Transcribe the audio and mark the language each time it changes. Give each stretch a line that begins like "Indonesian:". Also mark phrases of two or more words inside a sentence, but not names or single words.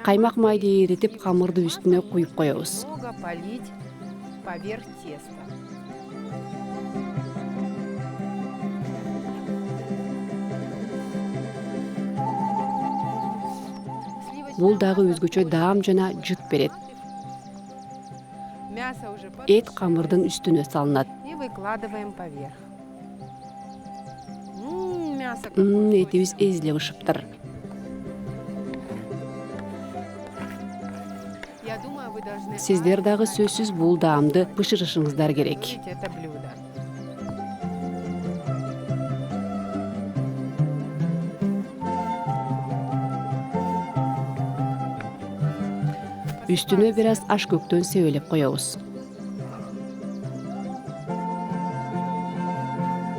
Kyrgyz: Каймак майды эритип камырды үстүнө куюп коебуз.
Russian: немного полить поверх теста.
Kyrgyz: Бул дагы өзгөчө даам жана жыт берет.
Russian: Мясо уже
Kyrgyz: Эт камырдын үстүнө салынат.
Russian: и выкладываем поверх. Мясо
Kyrgyz: Этибиз эзиле бышыптыр.
Russian: Я думаю, вы должны
Kyrgyz: Сиздер дагы сөзсүз бул даамды бышырышыңыздар керек.
Russian: оценить это блюдо.
Kyrgyz: Үстүнө бир аз ашкөктөн себелеп коебуз.